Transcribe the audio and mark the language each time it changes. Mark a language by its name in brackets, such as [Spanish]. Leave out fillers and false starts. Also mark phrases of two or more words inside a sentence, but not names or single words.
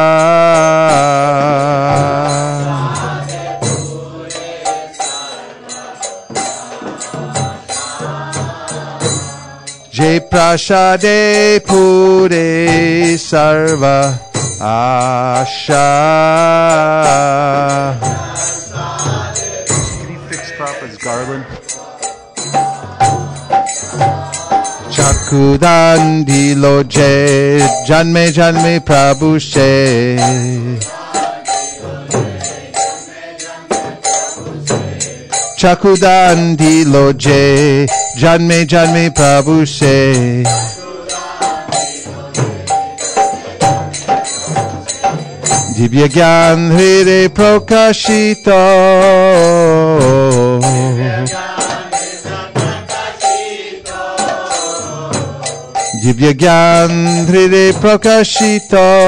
[Bangla] জয় প্রসাদে পূরে সর্ব আশা. [English] Can you fix Prabhupada's garland? [Bangla] চক্ষুদান দিলো যে জন্মে জন্মে প্রভু সে চক্ষুদান দিলো যে জন্মে জন্মে প্রভু সে দিব্য জ্ঞান হৃদে প্রকাশিত দিব্য জ্ঞান হৃদে প্রকাশিত